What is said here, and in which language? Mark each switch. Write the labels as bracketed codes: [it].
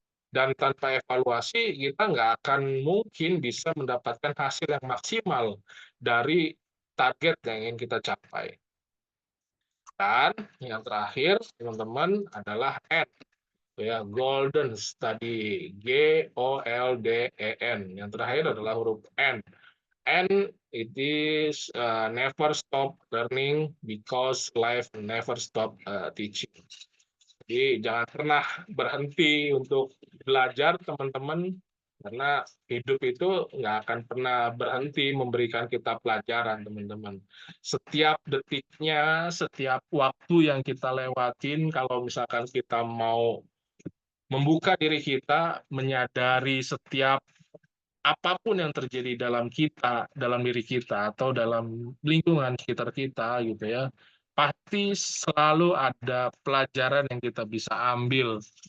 [id] Dan tanpa evaluasi kita nggak akan mungkin bisa mendapatkan hasil yang maksimal dari target yang ingin kita capai. Dan yang terakhir teman-teman adalah N, ya, golden tadi, GOLDEN. Yang terakhir adalah huruf N. [en] N it is never stop learning because life never stop teaching. [id] Jadi jangan pernah berhenti untuk belajar teman-teman, karena hidup itu nggak akan pernah berhenti memberikan kita pelajaran teman-teman. Setiap detiknya, setiap waktu yang kita lewatin, kalau misalkan kita mau membuka diri kita, menyadari setiap apapun yang terjadi dalam kita, dalam diri kita, atau dalam lingkungan sekitar kita gitu ya, pasti selalu ada pelajaran yang kita bisa ambil.